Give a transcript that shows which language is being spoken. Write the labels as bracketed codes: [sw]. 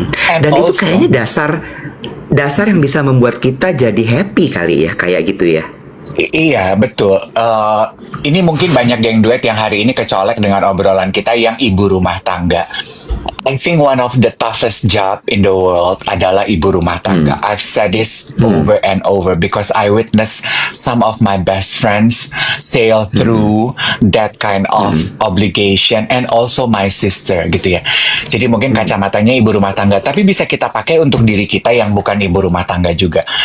[id] Dan itu kayaknya dasar yang bisa membuat kita jadi happy kali ya, kayak gitu ya. Iya, betul. Ini mungkin banyak geng duet yang hari ini kecolek dengan obrolan kita yang ibu rumah tangga. [en] I think one of the toughest job in the world [id] adalah ibu rumah tangga. [en] I've said this over and over because I witnessed some of my best friends sail through that kind of obligation, and also my sister gitu ya. [id] Jadi mungkin kacamatanya ibu rumah tangga, tapi bisa kita pakai untuk diri kita yang bukan ibu rumah tangga juga.